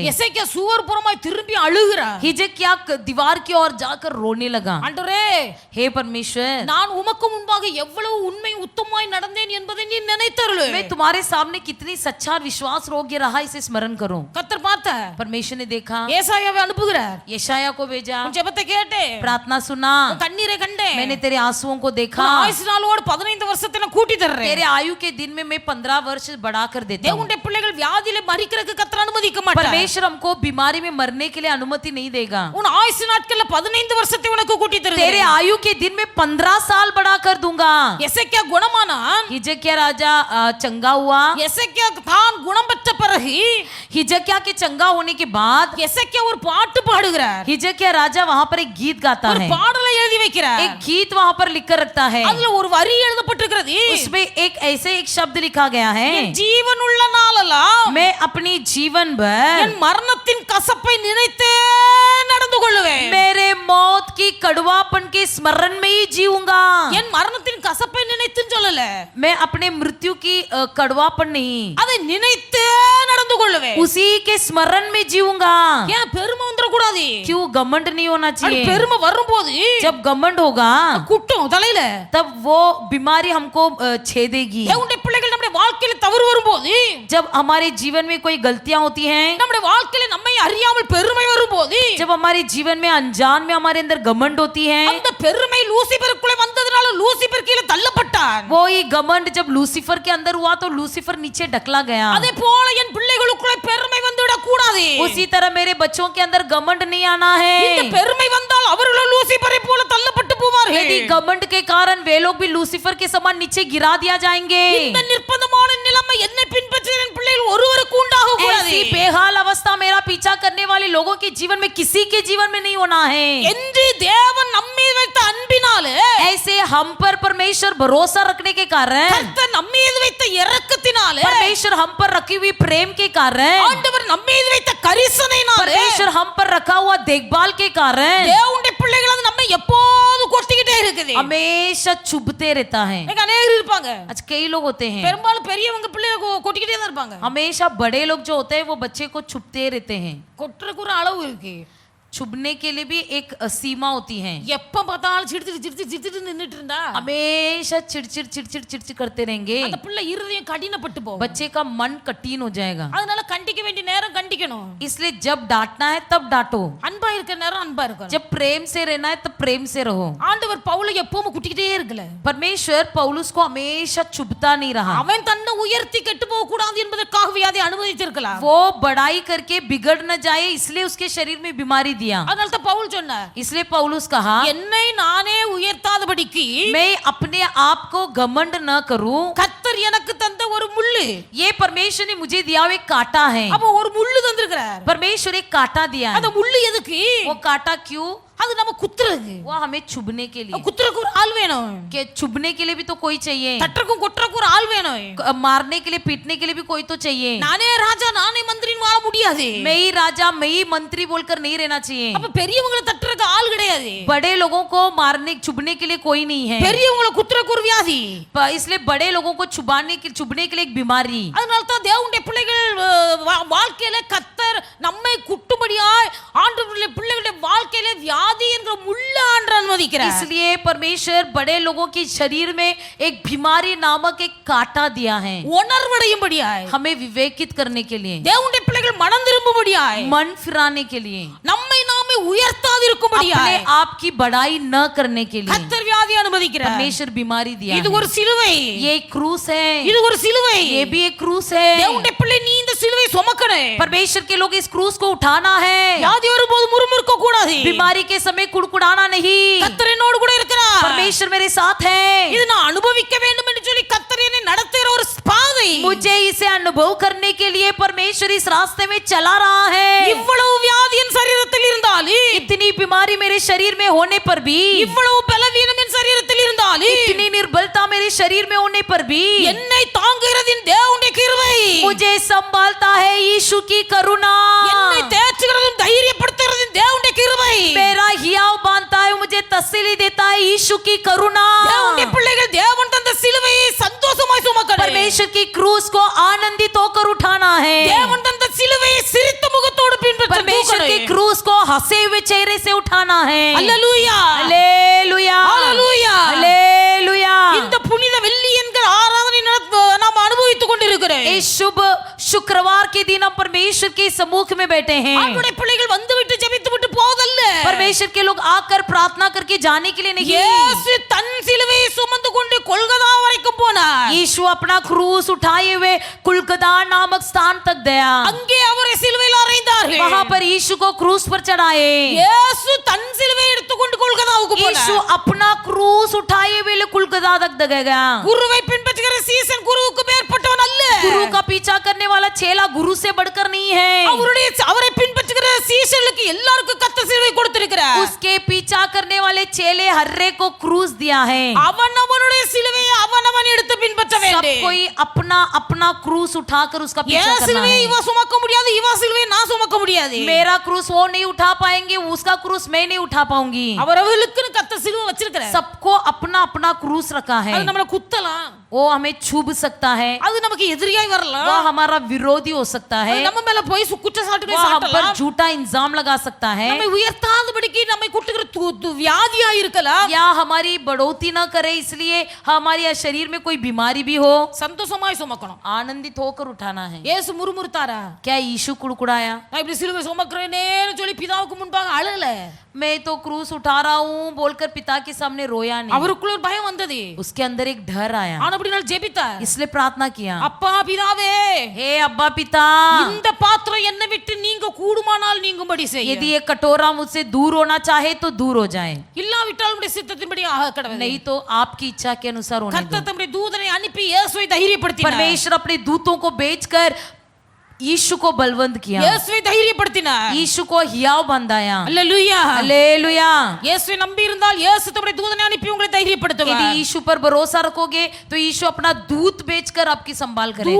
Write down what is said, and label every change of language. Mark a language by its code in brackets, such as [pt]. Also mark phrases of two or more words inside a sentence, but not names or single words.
[ta] எசேக்கியா சுவர் புறமாய் திரும்பி அழுகிறார். [hi] हिजकिय्याह दीवार की ओर जाकर रोने लगा, [ta] ஆண்டவரே [hi] हे परमेश्वर, [ta] நான் உமக்கு முன்பாக எவ்வளவு உண்மை உத்தமமாய் நடந்தேன் என்பதை நீ நினைத்தருளு. [hi] मैं तुम्हारे सामने कितनी सच्चा और विश्वास योग्य रहा इसे स्मरण करो। [ta] கர்த்தர் பார்த்தார். [hi] परमेश्वर ने देखा, [ta] ஏசாயாவை அனுப்புகிறார். [hi] यशायाह को भेजा, [ta] உன் ஜெபத்தை கேட்டு [hi] प्रार्थना सुना, [ta] உன் கண்ணீரை கண்டேன். [hi] मैंने तेरे आंसुओं को देखा, [ta] உன் ஆயுசு நாளோடு 15 வருஷத்தை நான் கூட்டி தர்றேன். [hi] तेरे आयु के दिन में मैं 15 वर्ष बढ़ा कर देता हूँ। [ta] தேவனுடைய பிள்ளைகள் வியாதியில மரிக்கிறதுக்கு கர்த்தர் அனுமதிக்க மாட்டார். [hi] परमेश्वर हमको बीमारी में मरने के लिए अनुमति नहीं देगा। [ta] உன் ஆயுசு நாட்கள்ல 15 வருஷத்தை உனக்கு கூட்டி [hi] तेरे [ta] தருகிறேன். [hi] आयु के दिन में 15 साल बढ़ा कर दूंगा। [ta] எசேக்கியா குணமானான். [hi] हिजकिय्याह राजा चंगा हुआ। [ta] எசேக்கியா தான் குணம் பெற்ற பிறகு [hi] हिजकिय्याह के चंगा होने के बाद [ta] எசேக்கியா ஒரு பாட்டு பாடுகிறார். [hi] हिजकिय्याह राजा वहां पर एक गीत गाता [ta] ஒரு [hi] है, [ta] பாடலை எழுதி வைக்கிறார். [hi] एक गीत वहां पर लिख कर रखता है। [ta] அதுல ஒரு வரி எழுதப்பட்டிருக்கிறது. [hi] उसमें एक ऐसे एक शब्द लिखा गया है, [ta] என் ஜீவன் உள்ள நாளெல்லாம் [hi] मैं अपनी जीवन भर [ta] என் மரணத்தின் கசப்பை நினைத்தே நடந்து கொள்ளுவேன். [hi] मेरे मौत की कड़वापन के स्मरण में ही जीऊंगा। [ta] என் மரணத்தின் கசப்பை நினைத்துன்னு சொல்லல, [hi] मैं अपने मृत्यु की कड़वापन नहीं, [ta] அதை நினைத்தே நடந்து கொள்ளுவேன். [hi] उसी के स्मरण में जीऊंगा। [ta] ஏன் பெருமை வந்துட கூடாது? [hi] क्यों घमंड नहीं होना [ta] அது [hi] चाहिए? [ta] பெருமை வரும்போது [hi] जब घमंड होगा [ta] குட்டும் தலையில. [hi] तब वो बीमारी हमको छेदेगी। [ta] தேவனுடைய பிள்ளைகள் நம்முடைய வாழ்க்கையில தவறு வரும்போது, [hi] जब हमारे जीवन में कोई गलतियां होती हैं, [ta] நம்முடைய வாழ்க்கையில நம்மை அறியாமல் பெருமை வரும்போது, [hi] जब हमारे जीवन में अनजान में हमारे अंदर घमंड होती है, [ta] அந்த பெருமை லூசிபருக்குள்ளே வந்ததனால லூசிபர் கீழே தள்ளப்பட்டான். [hi] वो ही घमंड जब लूसीफर के अंदर हुआ तो लूसीफर नीचे ढकला गया। [ta] அதே போல என் பிள்ளைகளுக்குள்ளே பெருமை வந்துவிட கூடாது. [hi] उस उसी तरह मेरे बच्चों के अंदर घमंड नहीं आना [ta] இந்த [hi] है। [ta] பெருமை வந்தால் அவர்களும் லூசிபரை போல தள்ளப்பட்டு போவார்கள் [hi] यदि घमंड के कारण वे लोग भी लूसीफर के समान नीचे गिरा दिया जाएंगे। [ta] இந்த நிர்பந்தமான நிலைமை என்னை பின்பற்றுகிற என் பிள்ளைகள் ஒருவருக்கு உண்டாக கூடாது [hi] ऐसी बेहाल अवस्था मेरा पीछा करने वाले लोगों के जीवन में किसी के जीवन में नहीं होना है। [ta] என்று தேவன் நம்மீது வைத்த அன்பினாலே [hi] ऐसे हम पर परमेश्वर भरोसा रखने के कारण, [ta] கர்த்தர் நம்மீது வைத்த இரக்கத்தினாலே [hi] परमेश्वर हम पर रखी हुई प्रेम के कारण, [ta] ஆண்டவர் நம்மீது வைத்த கரிசனையினாலே [hi] परमेश्वर हम पर रखा हुआ देखभाल के कारण [ta] தேவனுடைய பிள்ளைகள் அது நம்மை எப்போது கொட்டிக்கிட்டே இருக்குது [hi] हमेशा चुभते रहता है। [ta] இன்னைக்கு அநேகர் இருப்பாங்க [hi] आज कई लोग होते हैं, [ta] பெரும்பாலும் பெரியவங்க பிள்ளைய கொட்டிக்கிட்டே தான் இருப்பாங்க [hi] हमेशा बड़े लोग जो होते हैं वो बच्चे को छुपते रहते हैं। [ta] கொட்டுறதுக்கு ஒரு அளவு இருக்கு [hi] छुपने के लिए भी एक सीमा होती है। [ta] எப்ப பார்த்தாலும் சிரித்து நின்னுட்டு இருந்தா [hi] हमेशा चिड़चिड़ करते रहेंगे, [ta] அந்த பிள்ளை இருதயம் கடினப்பட்டு போகும் [hi] बच्चे का मन कठिन हो जाएगा। [ta] அதனால கண்டிக்க வேண்டிய நேரம் கண்டிக்கணும் [hi] इसलिए जब डांटना है तब डांटो, [ta] அன்பா இருக்கிற நேரம் அன்பா இருக்கணும் [hi] जब प्रेम से रहना है तब प्रेम से रहो। [ta] ஆண்டவர் பவுலை எப்பவும் குட்டிக்கிட்டே இருக்கல [hi] परमेश्वर पौलुस को हमेशा चुभता नहीं रहा। [ta] அவன் தன்னை உயர்த்தி கெட்டு போக கூடாது என்பதற்காகவே அதை அனுமதித்திருக்கலாம் [hi] वो बड़ाई करके बिगड़ न जाए इसलिए उसके शरीर में बीमारी दिया। [ta] அதனால தான் பவுல் சொன்னார் [hi] इसलिए पौलुस कहा, [ta] என்னை நானே உயர்த்தாதபடிக்கு [hi] मैं अपने आप को घमंड न करूं, [ta] கர்த்தர் எனக்கு தந்த ஒரு முள்ளு [hi] ये परमेश्वर ने मुझे दिया हुआ एक कांटा है। [ta] அப்ப ஒரு முள்ளு தந்திருக்கிறார் [hi] परमेश्वर एक कांटा दिया है। [ta] அந்த முள்ளு எதுக்கு [hi] वो कांटा क्यों? [ta] அது நம்ம குத்துறதுக்கு [hi] वो हमें चुभने के लिए, [ta] குத்துறதுக்கு ஒரு ஆள் வேணும் [hi] कि चुभने के लिए भी तो कोई चाहिए, [ta] தட்டறக்கும் கொட்டறக்கும் ஒரு ஆள் வேணும் [hi] मारने के लिए पीटने के लिए भी कोई तो चाहिए। [ta] நானே ராஜா நானே மந்திரின்னு வாழ முடியாது [hi] मैं ही राजा मैं ही मंत्री बोलकर नहीं रहना चाहिए। [ta] அப்ப பெரியவங்களை தட்டுறதுக்கு ஆள் கிடையாது [hi] बड़े लोगों को मारने चुभने के लिए कोई नहीं है, [ta] பெரியவங்களை குத்துறதுக்கு ஒரு வியாதி [hi] इसलिए बड़े लोगों को चुभने के लिए एक बीमारी। [ta] அதனால தான் தேவனுடைய பிள்ளைகள் வாழ்க்கையில கர்த்தர் நம்மை குட்டும்படியாய் ஆண்டவருடைய பிள்ளைகளுடைய வாழ்க்கையில வியாதி என்கிற முள்ளு ஆண்டு அனுமதிக்கிறார் [hi] इसलिए परमेश्वर बड़े लोगों के शरीर में एक बीमारी नामक एक कांटा दिया है, [ta] உணர்வடையும்படியாய் [hi] हमें विवेकित करने के लिए, [ta] தேவனுடைய பிள்ளைகள் மனம் திரும்பும்படியாய் [hi] मन फिराने के लिए, [ta] நம்மை நாமே உயர்த்தாதிருக்கும்படியாய் [hi] अपने आप की बड़ाई न करने के लिए [ta] கர்த்தர் வியாதி அனுமதிக்கிறார் [hi] परमेश्वर बीमारी दिया [ta] இது [hi] है। [ta] ஒரு சிலுவை [hi] ये एक क्रूस है, [ta] இது ஒரு சிலுவை [hi] ये भी एक क्रूस है। [ta] தேவனுடைய பிள்ளை நீ இந்த சிலுவை சுமக்கணும் [hi] परमेश्वर के लोग इस क्रूस को उठाना है, [ta] வியாதி வரும்போது முறுமுறுக்க கூடாது [hi] बीमारी के समय कुड़कुड़ाना नहीं। [ta] கர்த்தர் என்னோடு கூட இருக்கிறார் [hi] परमेश्वर मेरे साथ है, [ta] இது நான் அனுபவிக்க வேண்டும் என்று சொல்லி கர்த்தர் என்னை நடத்துகிற ஒரு பாதை [hi] मुझे इसे अनुभव करने के लिए परमेश्वर इस रास्ते में चला रहा है। [ta] இவ்வளவு வியாதி என் சரீரத்தில் இருந்தாலும் [hi] इतनी बीमारी मेरे शरीर में होने पर भी, [ta] இவ்வளவு பலவீனம் என் சரீரத்தில் இருந்தாலும் [hi] इतनी निर्बलता मेरे शरीर में होने पर भी [ta] என்னை தாங்குகிறது என் தேவனுடைய கிருபை [hi] मुझे संभालता है यीशु की करुणा। [ta] என்னை தேற்றுகிறதும் தைரியப்படுத்துகிறது என் தேவனுடைய கிருபை [hi] मेरा हियाव बांधता है, मुझे तसल्ली देता है यीशु की करुणा। [ta] தேவனுடைய பிள்ளைகள் தேவன் தந்த சிலுவையை சந்தோஷமாய் சுமக்கணும் [hi] परमेश्वर की क्रूस को आनंदित होकर उठाना है, [ta] தேவன் தந்த சிலுவையை சிரித்த முகத்தோடு பின்பற்ற [hi] परमेश्वर की क्रूस को हंसे हुए चेहरे से उठाना है। [ta] அல்லேலூயா [hi] हालेलुया हालेलुया हालेलुया। [ta] இந்த புனித வெள்ளி என்கிற ஆராதனை நாம் அனுபவித்துக் கொண்டிருக்கிறோம் [hi] इस शुभ शुक्रवार के दिन हम परमेश्वर के सम्मुख में बैठे हैं। [ta] ஆண்டவருடைய பிள்ளைகள் வந்துவிட்டு ஜெபித்து விட்டு போவதல்ல [hi] परमेश्वर के लोग आकर प्रार्थना करके जाने के लिए नहीं, [ta] இயேசு தன் சிலுவையை சுமந்து கொண்டு கொல்கதா வரைக்கும் போனார் [hi] यीशु अपना क्रूस उठाए हुए कुलकदा नामक स्थान तक गया, [ta] அங்கே அவரை சிலுவையில் அறைந்தார்கள் [hi] वहां पर यीशु को क्रूस पर चढ़ाए। [ta] இயேசு தன் சிலுவையை எடுத்துக்கொண்டு கொல்கதாவுக்கு [hi] यीशु [ta] போனார் [hi] अपना क्रूस उठाए हुए कुलकदा तक गया। [ta] குருவை பின்பற்றுகிற சீசன் குருவுக்கு மேற்பட்டவன் அல்ல [hi] गुरु का पीछा करने वाला चेला गुरु से बढ़कर नहीं है, [ta] அவரை பின்பற்றுகிற சீசர்களுக்கு எல்லாருக்கும் கர்த்தர் சிலுவை கொடுத்திருக்கிறார் [hi] उसके पीछा करने वाले चेले हर्रे को क्रूस दिया है। [ta] அவனவனுடைய சிலுவையை அவனவன் எடுத்து பின்பற்ற [hi] सब [ta] வேண்டும் [hi] कोई अपना अपना क्रूस उठाकर उसका पीछा [ta] என் [hi] करना [ta] சிலுவையை [hi] है। [ta] இவ சுமக்க முடியாது இவ சிலுவையை நான் சுமக்க முடியாது [hi] मेरा क्रूस वो नहीं उठा पाएंगे, उसका क्रूस मैं नहीं उठा पाऊंगी। [ta] அவரவர்களுக்குன்னு கர்த்தர் சிலுவை வச்சிருக்கிறார் [hi] सबको अपना अपना क्रूस रखा है, [ta] அது நம்மள குத்தலாம் [hi] वो हमें छुभ सकता है, [ta] அது நமக்கு எதிரியாய் [hi] वो [ta] வரலாம் [hi] हमारा विरोधी हो सकता [ta] அது [hi] है, [ta] நம்ம மேல போய் குற்ற [hi] वो [ta] சாட்டுகளை [hi] हम पर [ta] சாட்டலாம் [hi] झूठा इंजाम लगा सकता है, [ta] நம்மை உயர்த்தாதபடிக்கு நம்மை குட்டுகிற வியாதியா இருக்கலாம் [hi] या हमारी बढ़ोतरी न करे इसलिए हमारे शरीर में कोई बीमारी भी हो, [ta] சந்தோஷமாய் சுமக்கணும் [hi] आनंदित होकर उठाना है। [ta] இயேசு முறுமுறுத்தாரா [hi] क्या यीशु कुड़कुड़ाया? [ta] நான் இப்படி சிலுவை சுமக்கிறேனேன்னு சொல்லி பிதாவுக்கு முன்பாக அழல [hi] मैं तो क्रूस उठा रहा हूँ बोलकर पिता के सामने रोया नहीं, [ta] அவருக்குள்ள ஒரு பயம் வந்தது [hi] उसके अंदर एक डर आया, [ta] ஆனபடினால் ஜெபித்தார் [hi] इसलिए प्रार्थना किया, [ta] அப்பா பிதாவே [hi] हे अब्बा पिता [ta] இந்த பாத்திரம் பாத்திரம் என்னை விட்டு நீங்க கூடுமானால் நீங்கும்படி செய்ய [hi] यदि ये कटोरा मुझसे दूर होना चाहे तो दूर हो जाए, [ta] இல்லாவிட்டால் உம்முடைய சித்தத்தின்படி ஆக கடவுளே. [hi] नहीं तो आपकी इच्छा के अनुसार होने दो। [ta] கர்த்தர் தம்முடைய தூதனை அனுப்பி இயேசுவை தைரியப்படுத்தினார். [hi] परमेश्वर अपने दूतों को भेजकर यीशु को बलवंत किया, [ta] இயேசுவை தைரியப்படுத்தினார். [hi] यीशु को हियाव बंधाया। [ta] அல்லேலூயா. [hi] हालेलुया। [ta] இயேசுவை நம்பி இருந்தால் இயேசு தம்முடைய தூதனை அனுப்பி உங்களை தைரியப்படுத்துவார். [hi] यदि यीशु पर भरोसा रखोगे तो यीशु अपना दूत भेजकर आपकी संभाल करेगा।